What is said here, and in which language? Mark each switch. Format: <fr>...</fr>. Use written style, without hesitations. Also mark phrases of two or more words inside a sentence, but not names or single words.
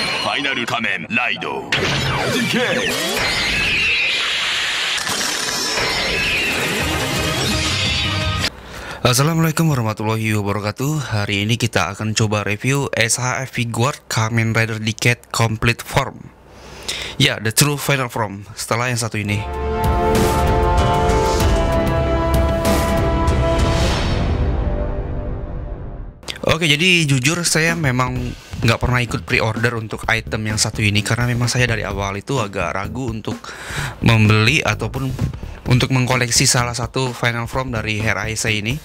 <ja>ァイナル仮面ライド DK。</ja> <ar>السلام عليكم ورحمة الله وبركاته.</ar> <id>Hari ini kita akan coba review SHF Figuart Kamen Rider Decade Complete Form. Ya,</id> <en>the true final form</en> <id>setelah yang satu ini. Oke, jadi jujur saya memang nggak pernah ikut pre-order untuk item yang satu ini karena memang saya dari awal itu agak ragu untuk membeli ataupun untuk mengkoleksi salah satu</id> <en>final form</en> <id>dari Hair Ace ini.</id>